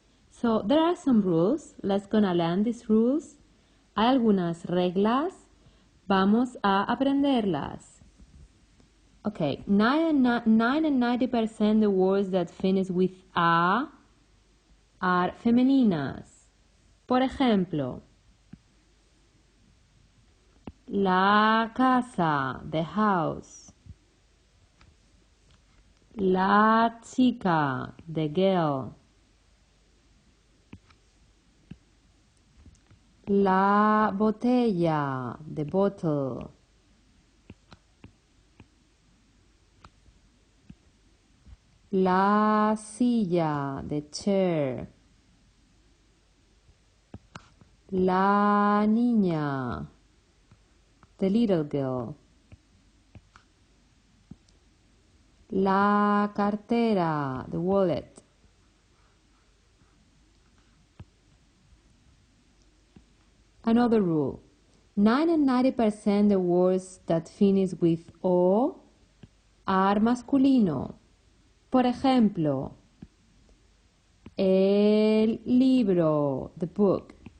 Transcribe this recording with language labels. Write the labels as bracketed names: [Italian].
[English] So there are some rules. Let's gonna learn these rules. [Spanish] Hay algunas reglas. Vamos a aprenderlas. [English] Okay, 90% the words that finish with a are femeninas. [Spanish] Por ejemplo, la casa, [English] the house. [Spanish] La chica, [English] the girl. [Spanish] La botella, [English] the bottle. [Spanish] La silla, [English] the chair. [Spanish] La niña, [English] the little girl. [Spanish] La cartera, [English] the wallet. Another rule. 90% the words that finish with O are masculino. [Spanish] Por ejemplo, el libro, [English] the book.